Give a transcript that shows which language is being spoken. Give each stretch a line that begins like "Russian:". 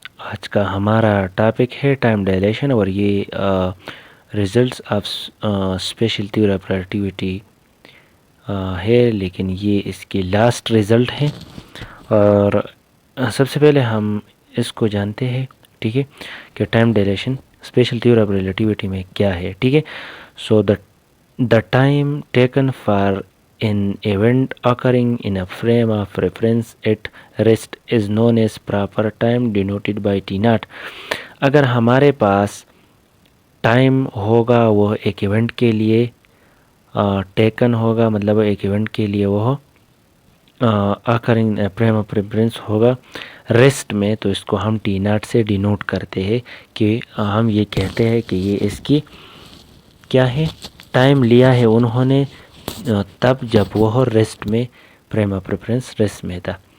Urdu: آج کا ہمارا ٹاپک ہے ٹائم ڈائلیشن، اور یہ results of special theory of relativity ہے، لیکن یہ اس کی لاسٹ ریزلٹ ہے. اور سب سے پہلے ہم اس کو جانتے ہیں، ٹھیک ہے، کہ time dilation special theory of relativity میں کیا ہے. ٹھیک ہے، سو
English: the time taken for an event occurring in a frame of reference at rest is known as proper time denoted by t naught.
Urdu: اگر ہمارے پاس ٹائم ہوگا وہ ایک ایونٹ کے لیے ٹیکن ہوگا، مطلب ایک ایونٹ کے لیے وہ
English: occurring frame of reference
Urdu: ہوگا ریسٹ میں، تو اس کو ہم ٹی ناٹ سے ڈینوٹ کرتے ہیں، کہ ہم یہ کہتے ہیں کہ یہ اس کی کیا ہے، ٹائم لیا ہے انہوں نے تب جب وہ ریسٹ میں، فریم آف ریفرنس ریسٹ میں تھا.